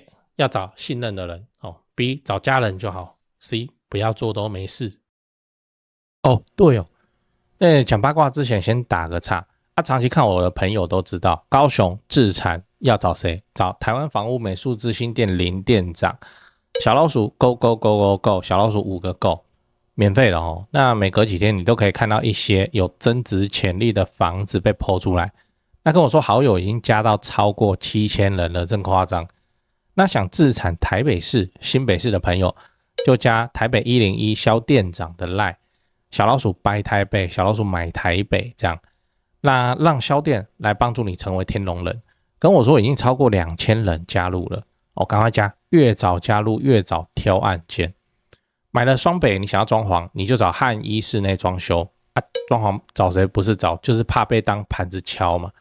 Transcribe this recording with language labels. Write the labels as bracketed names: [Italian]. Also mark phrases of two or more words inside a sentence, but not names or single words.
[Chinese] 要找信任的人B. 找家人就好 C. 不要做都沒事對講八卦之前先打個岔長期看我的朋友都知道，高雄置產要找誰？找台灣房屋美術之星店林店長，小老鼠 [English] go go go go go， [Chinese] 小老鼠5個 go， 免費的那每隔幾天你都可以看到一些有增值潛力的房子被 po 出來。那跟我說好友已經加到超過7000人了，真誇張。那想置產台北市、新北市的朋友，就加台北101蕭店長的 LINE， 小老鼠 buy 台北，小老鼠買台北這樣。那讓蕭店來幫助你成為天龍人。跟我說已經超過2000人加入了趕快加，越早加入越早挑案件。買了雙北你想要裝潢，你就找漢一室內裝修裝潢找誰不是找，就是怕被當盤子敲嘛。